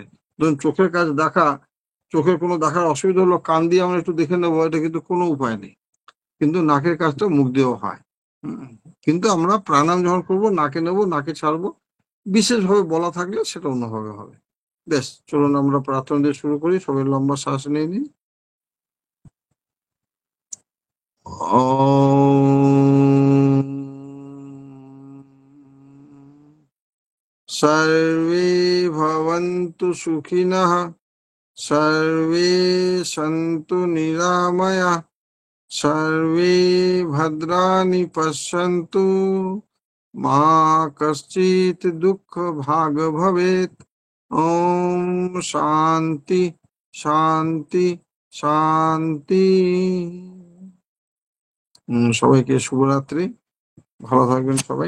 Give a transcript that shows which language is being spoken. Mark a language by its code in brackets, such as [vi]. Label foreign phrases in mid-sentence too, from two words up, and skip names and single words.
[bn] ধরুন চোখের কাজ দেখা, চোখের কোনো দেখার অসুবিধা হলো, কান দিয়ে আমরা একটু দেখে নেবো, এটা কিন্তু কোনো উপায় নেই। কিন্তু নাকের কাজটা মুখ দিয়েও হয়। কিন্তু আমরা প্রাণায়াম যখন করবো, নাকে নেবো, নাকে ছাড়বো। বিশেষভাবে বলা থাকলে সেটা অন্যভাবে হবে। বেশ, চলুন আমরা প্রার্থনা দিয়ে শুরু করি। সবাই লম্বা শ্বাস নিয়ে নিন। [sa] সর্বে ভবন্তু সুখিনঃ, সর্বে সন্তু নিরাময়াঃ, সর্বে ভদ্রাণি পশ্যন্তু, মা কশ্চিৎ দুঃখ ভাগ ভবেৎ। ওম শান্তি শান্তি শান্তি। [bn] সবাইকে শুভরাত্রি, ভালো থাকবেন সবাই।